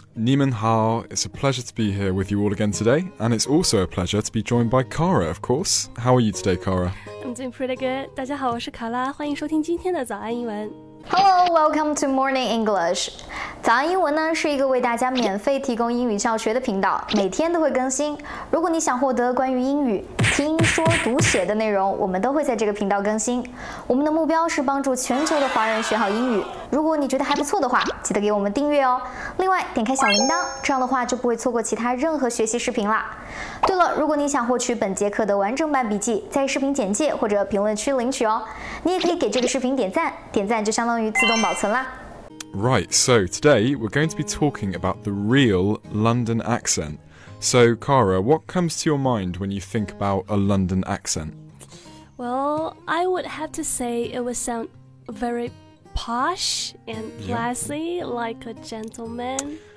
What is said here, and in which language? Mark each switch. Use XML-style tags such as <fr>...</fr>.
<zh>你们好,</zh> <en>it's a pleasure to be here with you all again today, and it's also a pleasure to be joined by Cara, of course. How are you today, Cara? I'm doing pretty good.</en> <zh>大家好，我是卡拉，欢迎收听今天的早安英文。</zh> <en>Hello, welcome to Morning English.</en> <zh>早安英文呢是一个为大家免费提供英语教学的频道，每天都会更新。如果你想获得关于英语听说读写的内容，我们都会在这个频道更新。我们的目标是帮助全球的华人学好英语。如果你觉得还不错的话，记得给我们订阅哦。另外，点开小铃铛，这样的话就不会错过其他任何学习视频啦。对了，如果你想获取本节课的完整版笔记，在视频简介或者评论区领取哦。你也可以给这个视频点赞，点赞就相当于自动保存啦。</zh> <en>Right, so today we're going to be talking about the real London accent. So, Cara, what comes to your mind when you think about a London accent? Well, I would have to say it would sound very posh and classy, like a gentleman.</en>